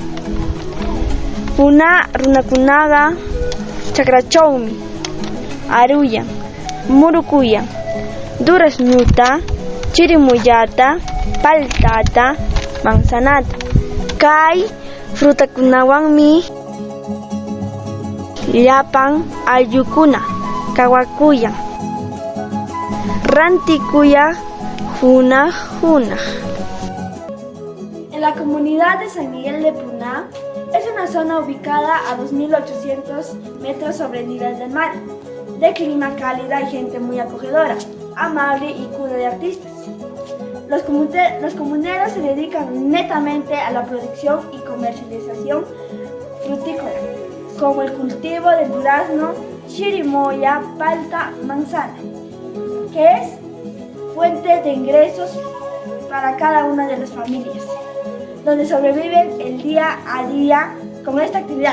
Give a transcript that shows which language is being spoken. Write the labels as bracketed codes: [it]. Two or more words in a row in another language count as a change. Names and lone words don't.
[qu] Puna runakunaqa chakrachawmi aruyan, murukuyan, duraznuta, chirimuyata, paltata, manzanata. Kay frutakunawanmi llapan allukuna kawakuyan, rantikuyan hunaq. [es] En la comunidad de San Miguel de Puná es una zona ubicada a 2.800 metros sobre el nivel del mar, de clima cálida y gente muy acogedora, amable y cuna de artistas. Los comuneros se dedican netamente a la producción y comercialización frutícola, como el cultivo del durazno, chirimoya, palta, manzana, que es fuente de ingresos para cada una de las familias, donde sobreviven el día a día con esta actividad.